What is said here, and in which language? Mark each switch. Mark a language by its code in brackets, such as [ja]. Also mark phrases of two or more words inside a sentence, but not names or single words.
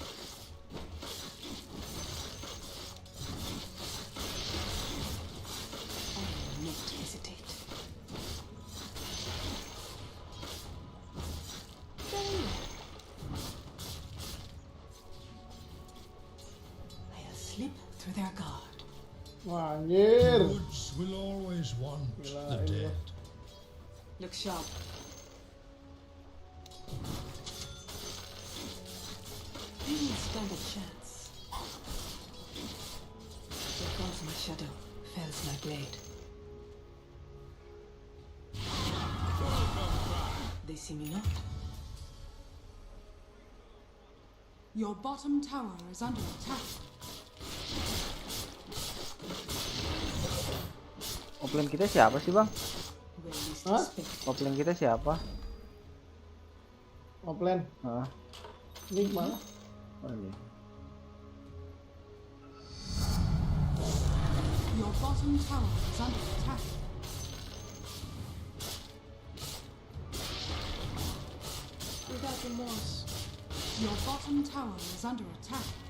[en] I will not hesitate. Very well. I'll slip through their guard. [id] Wah anjir. [en] Woods will always want the dead. Look sharp. Didn't stand a chance. There falls my shadow, fells my blade. They see me not. Your bottom tower is under attack. [id] Offline kita siapa sih bang? Hah? Offline kita siapa? Offline? Heeh. Ini mana? Oh iya. [en] Your bottom tower is under attack. Without remorse. Your bottom tower is under attack.